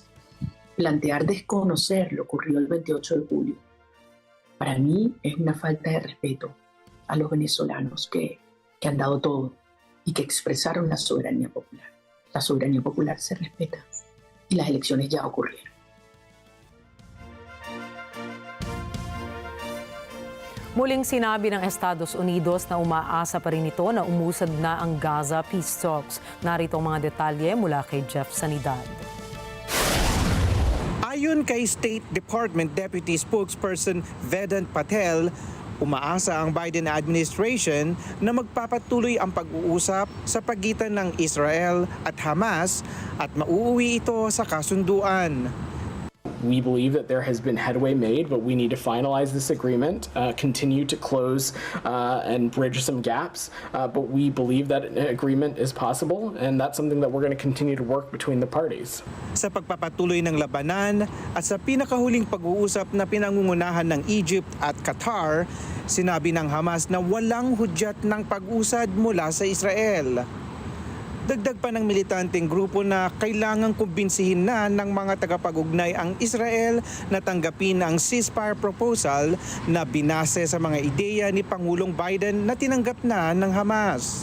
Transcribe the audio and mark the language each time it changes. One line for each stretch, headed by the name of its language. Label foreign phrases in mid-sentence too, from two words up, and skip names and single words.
Spanish: Plantear desconocer lo ocurrido el 28 de julio, para mí es una falta de respeto a los venezolanos que han dado todo y que expresaron la soberanía popular. La soberanía popular se respeta y las elecciones ya ocurrieron.
Filipino: Muling sinabi ng Estados Unidos na umaasa pa rin ito na umusad na ang Gaza
English: peace talks.
Filipino: Narito ang mga detalye mula kay Jeff Sanidad. Ayon kay
English: State Department Deputy Spokesperson
Filipino: Vedant Patel, umaasa ang
English: Biden administration
Filipino: na magpapatuloy ang pag-uusap sa pagitan ng Israel at Hamas at mauuwi ito sa kasunduan.
English: We believe that there has been headway made, but we need to finalize this agreement, continue to close and bridge some gaps. But we believe that an agreement is possible, and that's something that we're going to continue to work between the parties.
Filipino: Sa pagpapatuloy ng labanan at sa pinakahuling pag-uusap na pinangungunahan ng Egypt at Qatar, sinabi ng Hamas na walang hudyat ng pag-usad mula sa Israel. Dagdag pa ng militanteng grupo na kailangang kumbinsihin na ng mga tagapag-ugnay ang Israel na tanggapin ang
English: ceasefire proposal
Filipino: na binase sa mga ideya ni Pangulong Biden na tinanggap na ng Hamas.